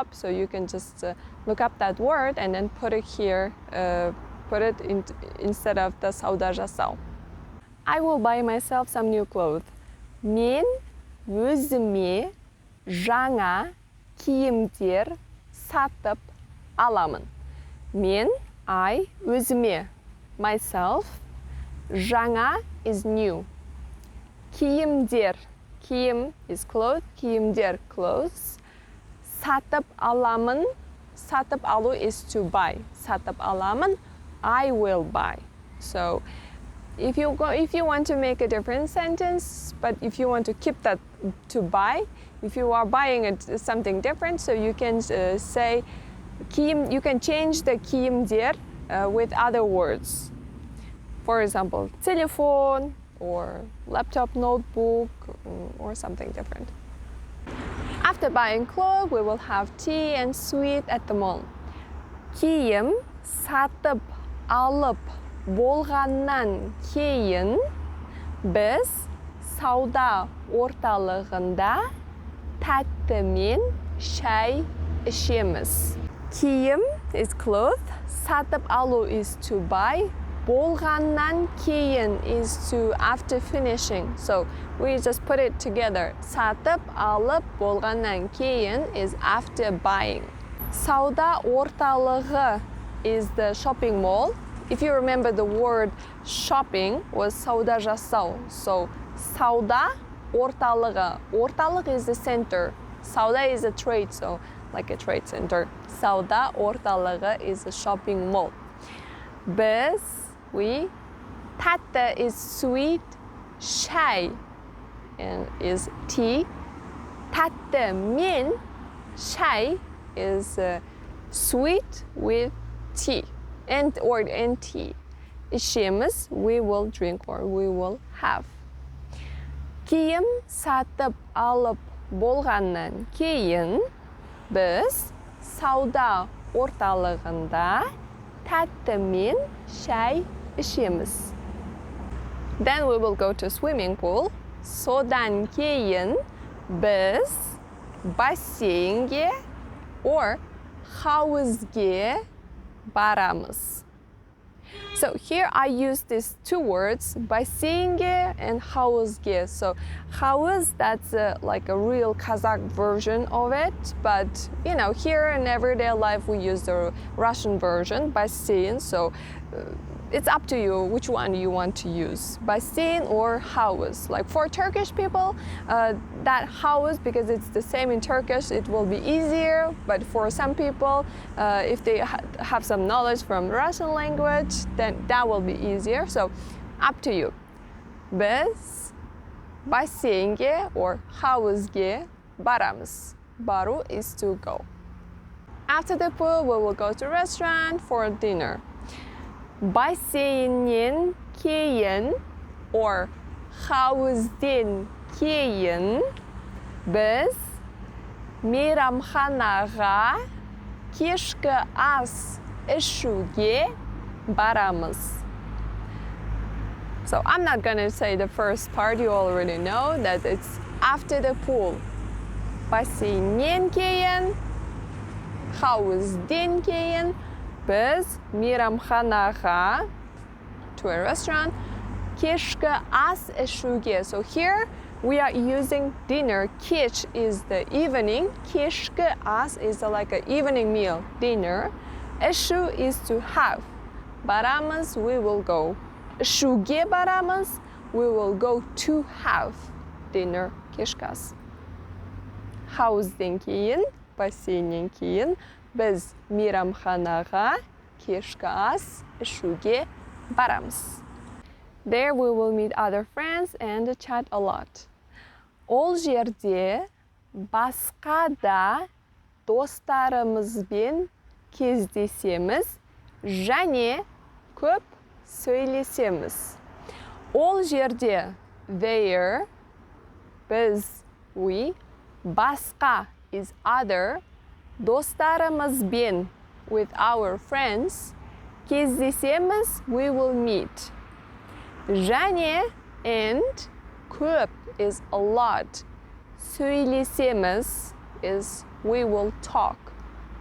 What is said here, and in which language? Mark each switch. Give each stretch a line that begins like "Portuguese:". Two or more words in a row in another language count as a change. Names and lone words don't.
English: So you can just look up that word and then put it here put it instead of the
Kazakh: сауда жасау.
English: I will buy myself some new clothes.
Kazakh: Мен өзіме жаңа киімдер сатып аламын. Мен, I, өзіме,
English: myself, жаңа is new.
Kazakh: Киімдер, киім
English: is clothes, киімдер clothes.
Kazakh: Сатып аламын, сатып алу
English: is to buy.
Kazakh: Сатып аламын,
English: I will buy. So if you want to make a different sentence, but if you want to keep that to buy, if you are buying something different, so you can say киім, you can change the киімдер with other words. For example, telephone or laptop, notebook, or something different. After buying clothes, we will have tea and sweet at the mall.
Kazakh: Киім сатып алып болғаннан кейін біз сауда орталығында тәтті мен шай ішеміз.
English: Киім is clothes,
Kazakh: сатып алу
English: is to buy,
Kazakh: болғаннан кейін
English: is to after finishing. So we just put it together.
Kazakh: Сатып алып болғаннан кейін
English: is after buying.
Kazakh: Сауда орталығы
English: is the shopping mall. If you remember, the word shopping was
Kazakh: сауда жасау.
English: So
Kazakh: сауда орталығы. Орталық
English: is the center. Сауда is a trade, so like a trade center.
Kazakh: Сауда орталығы
English: is a shopping mall. Біз, we, тәтті is sweet, шай and is tea.
Kazakh: Тәтті мен шай
English: is sweet with tea and tea. Ішеміз, we will drink or we will have.
Kazakh: Киім сатып алып болғаннан кейін біз сауда орталығында тәтті мен шай ішеміз.
English: Then we will go to swimming pool.
Kazakh: Содан кейін біз бассейнге or хауызге барамыз.
English: So here I use these two words, бассейнге and хауызге. So хауыз, that's like a real Kazakh version of it, but you know, here in everyday life we use the Russian version, бассейн. So it's up to you which one you want to use, бассейн or хауыз. Like for Turkish people, that хауыз, because it's the same in Turkish, it will be easier. But for some people, if they have some knowledge from Russian language, then that will be easier. So up to you.
Kazakh: Biz бассейнге or хауызге барамыз.
English: Бару is to go. After the pool, we will go to restaurant for dinner.
Kazakh: бассейннен кейін or хауызден кейін біз мейрамханаға кешкі ас ішуге барамыз.
English: So I'm not gonna say the first part, you already know that it's after the pool.
Kazakh: бассейннен кейін, хауызден кейін біз мейрамханаға,
English: to a restaurant,
Kazakh: кешкі ас ішуге.
English: So here we are using dinner. Кеш is the evening.
Kazakh: Кешкі ас
English: is like an evening meal, dinner. Ішу is to have. Барамыз, we will go.
Kazakh: Ішуге барамыз,
English: we will go to have dinner,
Kazakh: кешкі ас. Хауызден кейін, бассейннен кейін біз мейрамханаға кешкі ас ішуге барамыз.
English: There we will meet other friends and chat a lot.
Kazakh: Ол жерде басқа да достарымызбен кездесеміз және көп сөйлесеміз. Ол жерде,
English: there, біз, we, басқа is other, достарымызбен with our friends, кездесеміз, we will meet. Және and көп is a lot. Сөйлесеміз is we will talk.